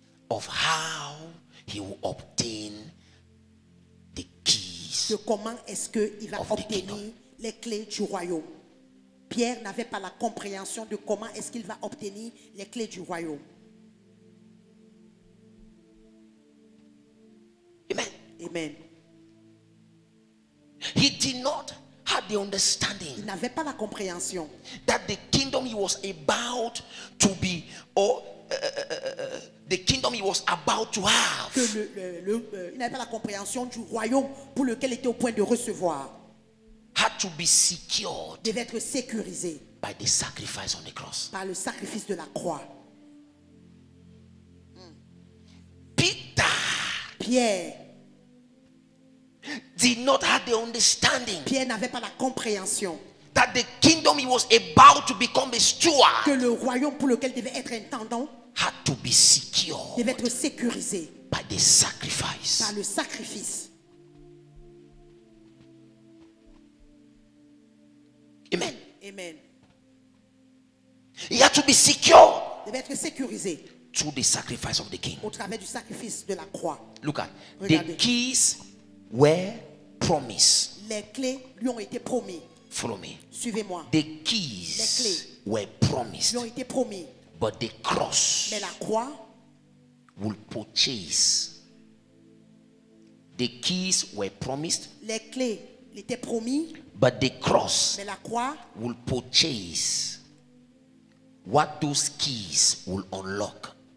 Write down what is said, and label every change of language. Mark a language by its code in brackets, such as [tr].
[en] of how he will obtain the keys. [fr] de comment est-ce qu'il va [en] Of the [fr] obtenir [en] kingdom. [fr] les clés du royaume. Pierre n'avait pas la compréhension de comment est-ce qu'il va obtenir les clés du royaume. [en] Amen. [fr] Amen. [en] He did not have the [fr] Il [en] understanding [fr] n'avait pas la compréhension [en] that the kingdom he was about to be, or the kingdom he was about to have, [fr] que il n'avait pas la compréhension du royaume pour lequel il était au point de recevoir. [en] had to be secured [fr] Devait être sécurisé [en] by the sacrifice on the cross. [fr] par le sacrifice de la croix. [en] Peter [fr] Pierre [en] did not have the understanding [fr] Pierre n'avait pas la compréhension [en] that the kingdom he was about to become a [fr] que [en] steward [fr] le royaume pour lequel il devait être intendant [en] had to be secured [fr] devait être sécurisé [en] by the sacrifice. [fr] par le sacrifice. [en] Amen. [fr] Amen. [en] He had to be secured [fr] Devait être sécurisé [en] through the sacrifice of the king. [fr] au travers du sacrifice de la croix. [en] Look at [fr] Regardez. [en] the keys were promised. [fr] Les clés lui ont été promis. [en] Follow me. [fr] Suivez-moi. [en] The [fr] Les [en] keys [fr] clés. [en] were promised, [fr] Lui ont été promis. [en] but the cross [fr] Mais la croix [en] will purchase. The keys were promised, [fr] les clés étaient promis, [en] but the cross [fr] mais la croix [en] will purchase what those keys will unlock.